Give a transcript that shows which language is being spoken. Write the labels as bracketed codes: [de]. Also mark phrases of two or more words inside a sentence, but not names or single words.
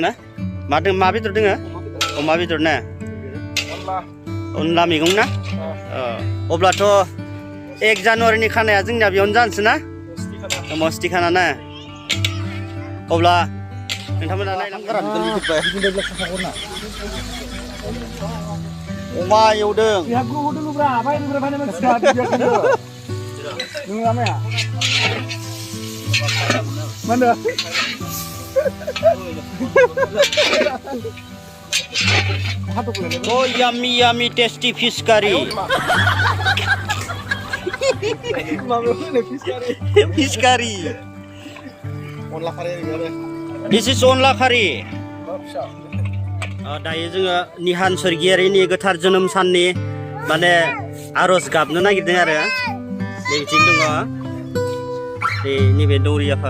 [brx] ना मा बेदर दोङो अमा बेदर ना अनला मैगं ना अब्लाथ' 1 जानुवारिनि खानाया जोंनिया बेयावनो जानोसै ना मस्ति खाना ना अब्ला नोंथांमोना अमा एवदों [en] Oh yummy tasty fish curry. Fish curry. This is onla curry. [brx] दायो जोङो निहान स्वर्गियारिनि गोथार जोनोम साननि माने आरज गाबनो नागिरदों आरो बिथिं दङ नैबे दौरि आफा।